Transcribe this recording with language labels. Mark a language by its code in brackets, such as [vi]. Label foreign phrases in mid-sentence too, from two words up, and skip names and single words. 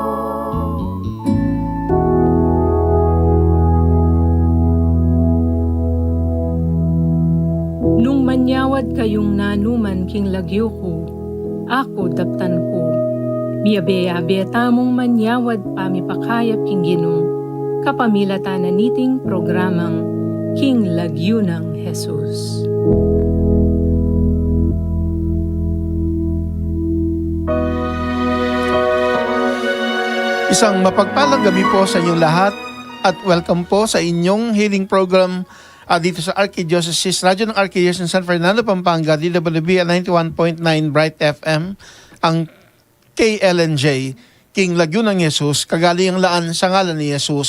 [pam] Nung manyawad kayong nanuman king lagyo ko, ako daptan ko. Miabe-abe tamong manyawad pamipakayap king ginong, kapamilata na niting programang King Lagyo ng Jesus. [tl] Isang mapagpalang gabi po sa inyong lahat at welcome po sa inyong [en] healing program [tl] dito sa Archdiocese Radio ng Archdiocese ng San Fernando, Pampanga, DWB 91.9 Bright FM, ang KLNJ, King Lagyo ng Jesus, kagalingang laan sa ngalan ni Jesus.